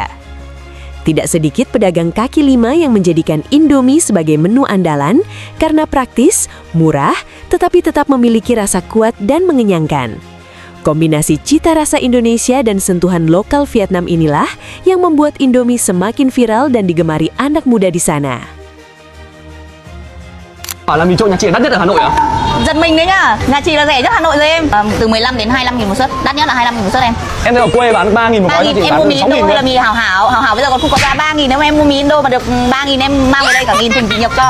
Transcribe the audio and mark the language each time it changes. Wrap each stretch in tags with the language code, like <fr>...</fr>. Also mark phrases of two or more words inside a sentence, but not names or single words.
<id>Tidak sedikit pedagang kaki lima yang menjadikan Indomie sebagai menu andalan karena praktis, murah, tetapi tetap memiliki rasa kuat dan mengenyangkan. Kombinasi cita rasa Indonesia dan sentuhan lokal Vietnam inilah yang membuat Indomie semakin viral dan digemari anak muda di sana.</id> <vi>Là mì trộn nhà chị đắt nhất ở Hà Nội à? Giật mình đấy nhá. Nhà chị là rẻ nhất Hà Nội rồi em. Từ 15 đến 25.000 một suất. Đắt nhất là 25.000 một suất em. Em thấy ở quê bán 3.000 một gói, chị Em bán mua được mì 6.000 Indo hay là thôi. mì Hảo Hảo? Hảo Hảo bây giờ còn không có giá 3.000 đâu, em mua mì Indo mà được 3.000 em mang về đây cả nghìn thùng chị nhập cho.</vi>